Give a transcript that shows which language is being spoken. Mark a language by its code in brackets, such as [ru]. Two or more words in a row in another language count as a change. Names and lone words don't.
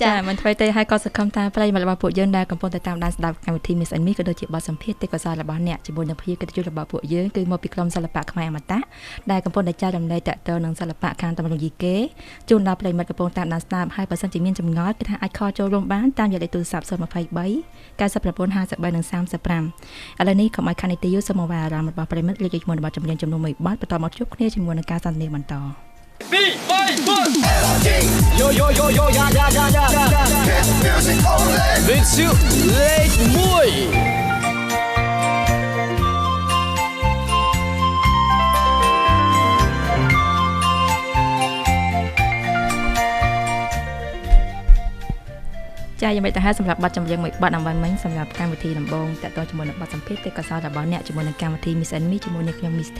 [km] ចាមិនធ្វើទេហើយក៏សង្ឃឹមថាប្រិយមិត្តរបស់ពួកយើងដែលកំពុងតែតាមដានស្ដាប់កម្មវិធី Miss and Me ក៏ដូចជាបទសម្ភាសន៍ទេពកោសល្យរបស់អ្នកជាមួយនឹងភាពកិត្តិយសរបស់ពួកយើងគឺមកពីក្រុមសិល្បៈខ្មែរអមតៈដែលកំពុងតែចែករំលែកតទៅនឹងសិល្បៈខាងតម្រង់យីគេជូនដល់ប្រិយមិត្តកំពុងតាមដានស្ដាប់ហើយបើសិនជាមានចម្ងល់គឺថាអាចខលចូលរួមបានតាមលេខទូរស័ព្ទ023 99 53 និង35ឥឡូវនេះកុំឲ្យខាននីតិយសូមមកវាអារម្មណ៍របស់ប្រិយមិត្តលេខជាមួយបទចម្រៀងចំនួន1បទបន្តមកជួបគ្នាជាមួយនឹងការសន្ទនាបន្ត [en] Yo yo yo yo ya ya ya ya Hit music only With you late boy [km] ចាយ៉ាងម៉េចទៅហើយសម្រាប់បទចម្រៀងមួយបទអំបញ្ញមិញសម្រាប់កម្មវិធីដំបូងតទៅជាមួយនឹងបទសម្ភាសន៍ទេពកោសល្យរបស់អ្នកជាមួយនឹងកម្មវិធី Miss and Me ជាមួយនឹងខ្ញុំ Miss T